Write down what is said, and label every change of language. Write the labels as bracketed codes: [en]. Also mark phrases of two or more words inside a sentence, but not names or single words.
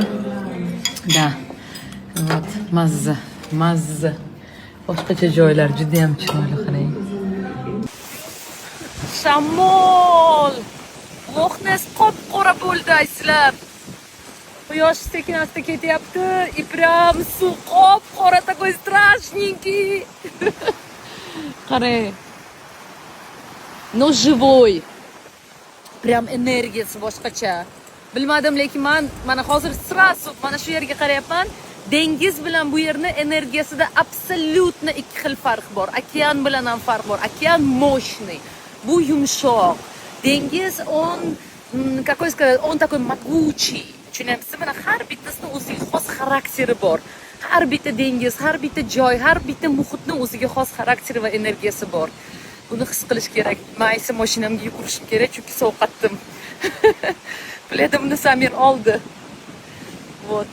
[uz] Da. Вот, mazza. Boshqacha joylar juda ham chiroyli, qarang. Shamol! Loxnes qop-qora bo'ldi aysizlar. Quyosh sekin-asta ketyapti. [ru] И прям [uz] suv qop-qora, [ru] такой страшненький. Qarang. Но живой. [uz] Прям energiyasi boshqacha. Bilmadim, lekin mana hozir srasu mana shu yerga qarayapman. Dengiz bilan bu yerning energiyasida absolyutno ikki xil farq bor. Okean bilan ham farq bor. [ru] Okean мощный. [uz] Bu yumshoq. Dengiz [ru] какой сказать, он такой могучий. [uz] Tushunyapsizmi? Mana har bittasini o'ziga xos xarakteri bor. Har bitta dengiz, har bitta joy, har bitta muhitning o'ziga xos xarakteri va energiyasi bor. Buni his qilish kerak. Men esa mashinamga yugurishim kerak, chunki sovqatdim. Biletimni Samir oldi. Вот.